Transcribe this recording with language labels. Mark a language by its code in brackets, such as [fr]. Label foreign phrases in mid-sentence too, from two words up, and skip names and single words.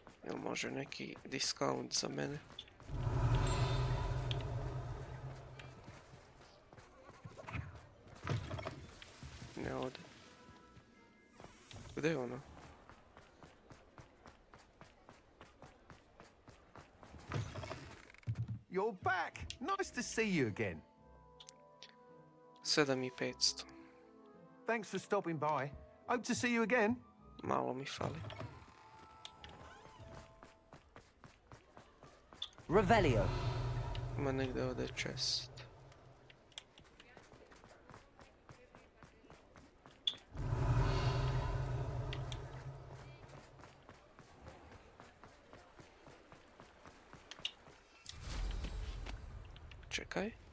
[bs] Jel može neki discount za mene? Ne ode. Gdje je ono? [en] You're back. Nice to see you again. 7500. Thanks for stopping by. Hope to see you again. [bs] Malo mi fali. Revelio. Ma negdje ode chest. Čekaj.